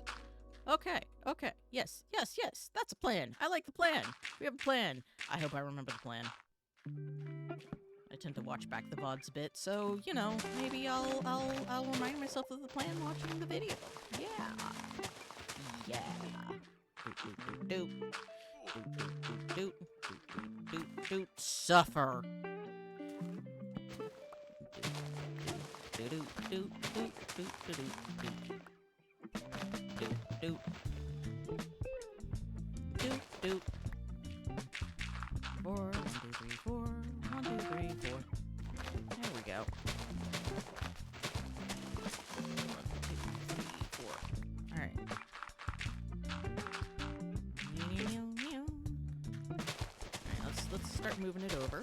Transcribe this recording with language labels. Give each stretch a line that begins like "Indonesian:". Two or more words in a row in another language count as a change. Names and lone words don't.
English: Okay, okay. Yes, yes, yes. That's a plan. I like the plan. We have a plan. I hope I remember the plan. I tend to watch back the VODs a bit, so, you know, maybe I'll remind myself of the plan watching the video. Yeah. Yeah. Doot, doot, doot, doot, doot, suffer. Doot, doot, doot, doot, doot, doot, doot, doot, doot, doot. 4, 1, 2, 3, 4. 1, 2, 3, 4. There we go. 1, 2, 3, 4. All right. Let's start moving it over.